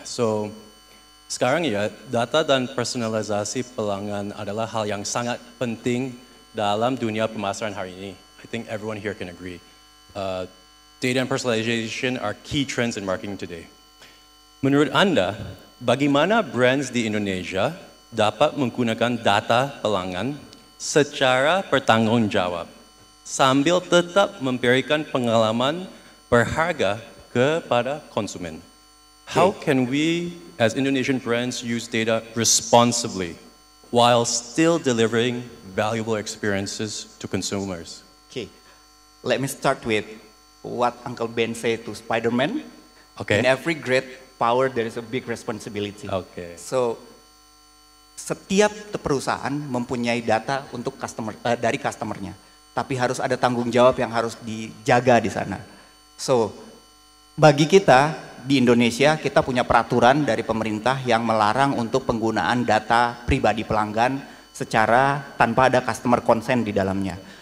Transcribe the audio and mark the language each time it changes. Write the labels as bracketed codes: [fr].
[id] So sekarang ya data dan personalisasi pelanggan adalah hal yang sangat penting dalam dunia pemasaran hari ini. [en] I think everyone here can agree. Data and personalization are key trends in marketing today. [id] Menurut Anda, bagaimana brands di Indonesia dapat menggunakan data pelanggan secara bertanggung jawab sambil tetap memberikan pengalaman berharga kepada konsumen. [en] How can we as Indonesian brands use data responsibly while still delivering valuable experiences to consumers? Okay, let me start with what Uncle Ben said to Spider-Man. Okay. In every great power there is a big responsibility. Okay. [id] So setiap perusahaan mempunyai data untuk dari customernya, tapi harus ada tanggung jawab yang harus dijaga di sana. So bagi kita di Indonesia, kita punya peraturan dari pemerintah yang melarang untuk penggunaan data pribadi pelanggan secara tanpa ada customer consent di dalamnya.